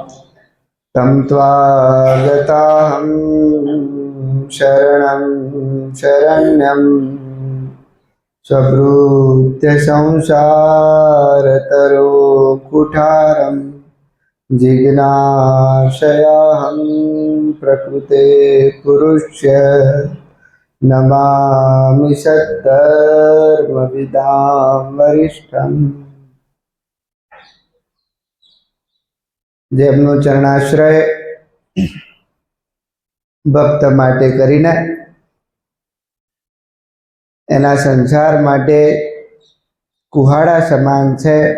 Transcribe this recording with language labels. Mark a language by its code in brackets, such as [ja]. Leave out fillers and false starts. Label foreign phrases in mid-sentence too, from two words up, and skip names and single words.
[sa] तं त्वागताहं शरणं शरण्यं स्वभृत्य संसारतरो कुठारं जिज्ञासयाहं प्रकृते पुरुष्य नमामि सद्धर्मविदां वरिष्ठम्। [gu] જેમનો ચરણાશ્રય ભક્ત માટે કરીને એના સંસાર માટે કુહાડા સમાન છે